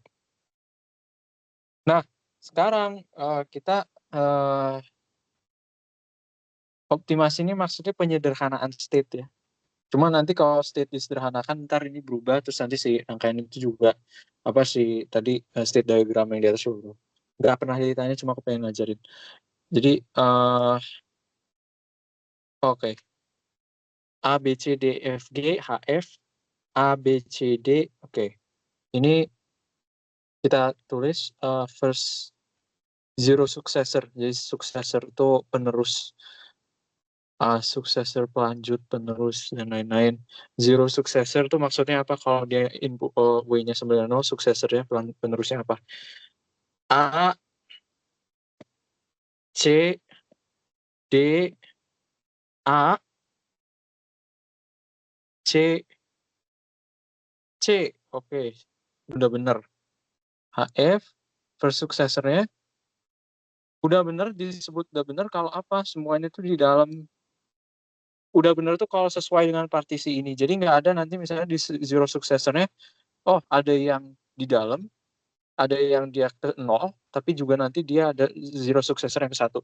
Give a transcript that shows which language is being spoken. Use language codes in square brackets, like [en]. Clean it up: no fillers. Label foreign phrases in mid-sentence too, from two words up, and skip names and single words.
[id] Nah, sekarang kita optimasi ini maksudnya penyederhanaan state ya. Cuma nanti kalau state disederhanakan ntar ini berubah terus nanti si rangkaian itu juga apa sih tadi [en] state diagram [id] yang di atas itu nggak pernah ditanya cuma aku pengen ngajarin. Jadi oke. A B C D F G H F A B C D. Oke. Ini kita tulis [en] first zero successor. [id] Jadi successor itu penerus. Successor pelanjut, penerus, dan lain-lain. [en] Zero successor [id] itu maksudnya apa? Kalau dia input W-nya 9, successor-nya penerusnya apa? A, C, D, A, C, C. Oke, udah bener. HF, [en] first successor-nya [id] udah bener, disebut udah bener kalau apa? Semuanya tuh di dalam udah bener tuh kalau sesuai dengan partisi ini. Jadi nggak ada nanti misalnya di [en] zero successor-nya, [id] oh ada yang di dalam, ada yang dia ke 0, tapi juga nanti dia ada [en] zero successor [id] yang ke 1.